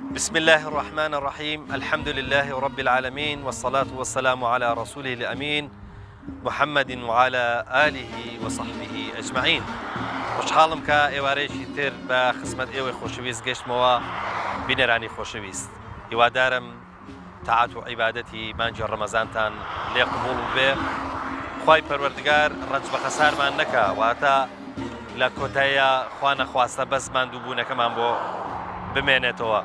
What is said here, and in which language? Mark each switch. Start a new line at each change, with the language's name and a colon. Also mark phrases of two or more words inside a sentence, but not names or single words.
Arabic: بسم الله الرحمن الرحيم الحمد لله رب العالمين والصلاة والسلام على رسوله الأمين محمد وعلى آله وصحبه أجمعين.
Central Kurdish: خوشحاڵم کە ئێوارەیەکی تر بە خزمەت ئێوەی خۆشەویست گەشتمەوە بینەرانی خۆشەویست. هیوادارم تاعات و عیبادەتی مانجی ڕەمەزانتان لێ قبوڵ بێ. خوای پەروەردگار ڕەنج بە خەسارمان نەکا واتە لە کۆتاییە خوا نەخواستە بەس ماندووبوونەکەمان بۆ بمێنێتەوە.